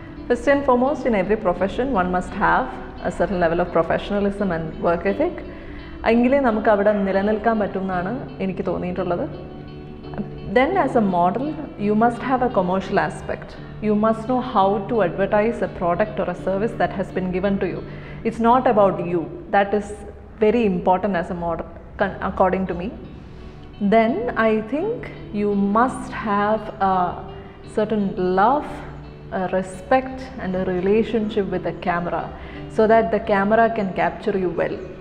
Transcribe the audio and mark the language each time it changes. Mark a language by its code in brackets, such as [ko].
[en] First and foremost, in every profession, one must have a certain level of professionalism and work ethic. [ml] എങ്കിലേ നമുക്ക് അവിടെ നിലനിൽക്കാൻ പറ്റുമെന്നാണ് എനിക്ക് തോന്നിയിട്ടുള്ളത്. [en] Then as a model, you must have a commercial aspect. You must know how to advertise a product or a service that has been given to you. It's not about you. That is very important as a model, according to me. Then I think you must have a certain love, a respect and a relationship with the camera so that the camera can capture you well.